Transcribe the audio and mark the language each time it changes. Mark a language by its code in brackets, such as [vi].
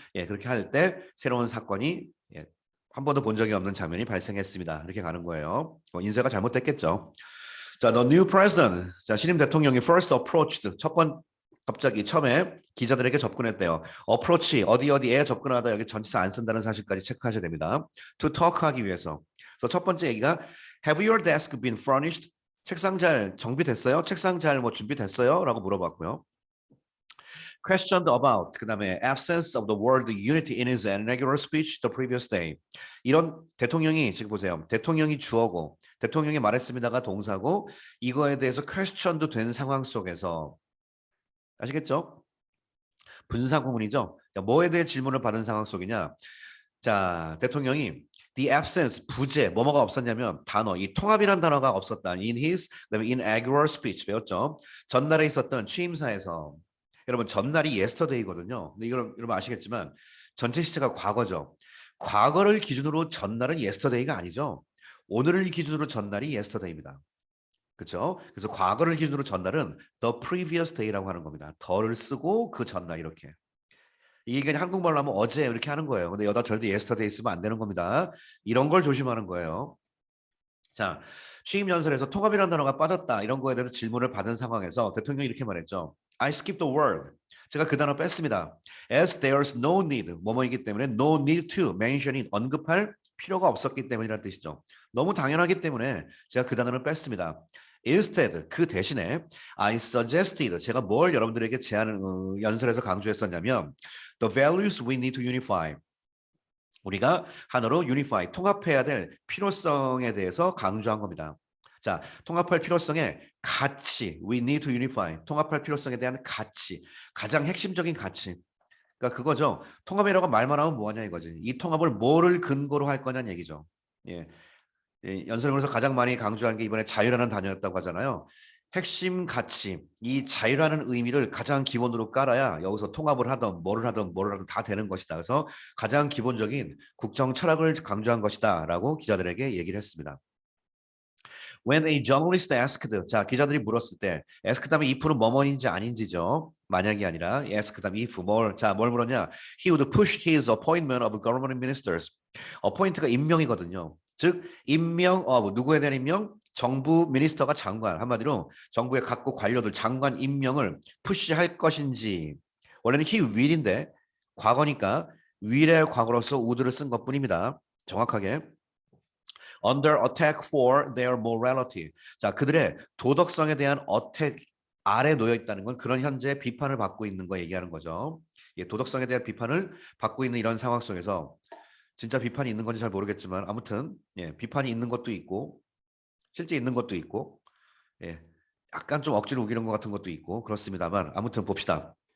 [ko] 그렇게 할 때 새로운 사건이 한 번도 본 적이 없는 장면이 발생했습니다. 이렇게 가는 거예요. 인쇄가 잘못됐겠죠. 자, [en] the new president. [ko] 자, 신임 대통령이 [en] first approached. [ko] 갑자기 처음에 기자들에게 접근했대요. approach 어디에 접근하다 여기 전치사 안 쓴다는 사실까지 체크하셔야 됩니다. [en] to talk [ko] 하기 위해서. 그래서 첫 번째 얘기가 [en] have your desk been furnished? [ko] 책상 잘 정비됐어요? 책상 잘 뭐 준비됐어요? 라고 물어봤고요. [en] questioned about [ko] 그다음에 [en] absence of the word unity in his inaugural speech the previous day. [ko] 이런 대통령이 지금 보세요. 대통령이 주어고 대통령이 말했습니다가 동사고 이거에 대해서 question도 된 상황 속에서 아시겠죠? 분사 구문이죠. 뭐에 대해 질문을 받은 상황 속이냐? 자, 대통령이 [en] the absence [ko] 부재 뭐뭐가 없었냐면 단어 이 통합이라는 단어가 없었다. [en] in his [ko] 그다음에 [en] inaugural speech [ko] 배웠죠. 전날에 있었던 취임사에서 여러분 전날이 yesterday거든요. 근데 이걸 여러분 아시겠지만 전체 시제가 과거죠. 과거를 기준으로 전날은 yesterday가 아니죠. 오늘을 기준으로 전날이 yesterday입니다. 그렇죠? 그래서 과거를 기준으로 전날은 [en] the previous day [ko] 라고 하는 겁니다. 더를 쓰고 그 전날 이렇게. 이게 그냥 한국말로 하면 어제 이렇게 하는 거예요. 근데 여기다 절대 yesterday 쓰면 안 되는 겁니다. 이런 걸 조심하는 거예요. 자, 취임 연설에서 통합이라는 단어가 빠졌다. 이런 거에 대해서 질문을 받은 상황에서 대통령이 이렇게 말했죠. [en] I skipped the word. [ko] 제가 그 단어 뺐습니다. [en] As there's no need. [ko] 뭐뭐이기 때문에 [en] no need to mention it. [ko] 언급할 필요가 없었기 때문이라는 뜻이죠. 너무 당연하기 때문에 제가 그 단어를 뺐습니다. [en] Instead, [ko] 그 대신에 [en] I suggested. [ko] 제가 뭘 여러분들에게 연설에서 강조했었냐면 [en] the values we need to unify. [ko] 우리가 하나로 unify, 통합해야 될 필요성에 대해서 강조한 겁니다. 자, 통합할 필요성의 가치, [en] we need to unify, [ko] 통합할 필요성에 대한 가치, 가장 핵심적인 가치. 그러니까 그거죠. 통합이라고 말만 하면 뭐하냐 이거지. 이 통합을 뭐를 근거로 할 거냐는 얘기죠. 연설문에서 가장 많이 강조한 게 이번에 자유라는 단어였다고 하잖아요. 핵심 가치, 이 자유라는 의미를 가장 기본으로 깔아야 여기서 통합을 하던 뭐를 하든 다 되는 것이다. 그래서 가장 기본적인 국정 철학을 강조한 것이다라고 기자들에게 얘기를 했습니다. [en] When a journalist asked, [ko] 자 기자들이 물었을 때, ask 다음에 if는 뭐뭐인지 아닌지죠. 만약이 아니라 ask 다음에 if 뭘 물었냐? [en] He would push his appointment of government ministers. [ko] appoint가 임명이거든요. 즉 임명 누구에 대한 임명? 정부 미니스터가 장관, 한마디로 정부의 각국 관료들 장관 임명을 푸시할 것인지. 원래는 he will인데 과거니까 will의 과거로서 would를 쓴 것뿐입니다. [en] 정확하게 under attack for their morality. [ko] 자, 그들의 도덕성에 대한 어택 아래 놓여 있다는 건 그런 현재 비판을 받고 있는 거 얘기하는 거죠. 예, 도덕성에 대한 비판을 받고 있는 이런 상황 속에서 진짜 비판이 있는 건지 잘 모르겠지만 아무튼 예, 비판이 있는 것도 있고 실제 있는 것도 있고 예, 약간 좀 억지로 우기는 것 같은 것도 있고 그렇습니다만 아무튼 봅시다.